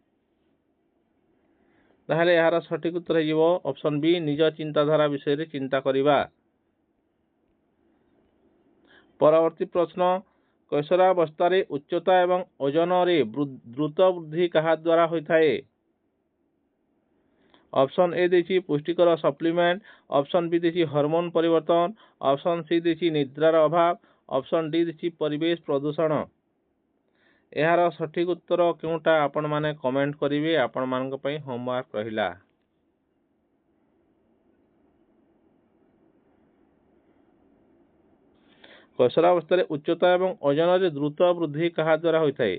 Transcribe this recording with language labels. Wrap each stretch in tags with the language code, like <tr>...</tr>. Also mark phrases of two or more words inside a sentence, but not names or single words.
<or>ତାହେଲେ ଏହାର ସଠିକ ଉତ୍ତର ହେଇଯିବ</or> <en>option B</en> <or>ନିଜ ଚିନ୍ତାଧାରା ବିଷୟରେ ଚିନ୍ତା କରିବା। ପରବର୍ତ୍ତୀ ପ୍ରଶ୍ନ, କୈଶୋରାବସ୍ଥାରେ ଉଚ୍ଚତା ଏବଂ ଓଜନରେ ଦ୍ରୁତ ବୃଦ୍ଧି କାହା ଦ୍ୱାରା ହୋଇଥାଏ?</or> <en>option A</en> <or>ଦେଇଛି ପୁଷ୍ଟିକର ସପ୍ଲିମେଣ୍ଟ,</or> <en>option B</en> <or>ଦେଇଛି ହରମୋନ ପରିବର୍ତ୍ତନ,</or> <en>option C</en> <or>ଦେଇଛି ନିଦ୍ରାର ଅଭାବ,</or> <en>option D</en> <or>ଦେଇଛି ପରିବେଶ ପ୍ରଦୂଷଣ। ଏହାର ସଠିକ ଉତ୍ତର କେଉଁଟା ଆପଣମାନେ କମେଣ୍ଟ କରିବେ, ଆପଣମାନଙ୍କ ପାଇଁ ହୋମୱାର୍କ ରହିଲା। କୈଶୋରାବସ୍ଥାରେ ଉଚ୍ଚତା ଏବଂ ଓଜନରେ ଦ୍ରୁତ ବୃଦ୍ଧି କାହା ଦ୍ୱାରା ହୋଇଥାଏ?</or>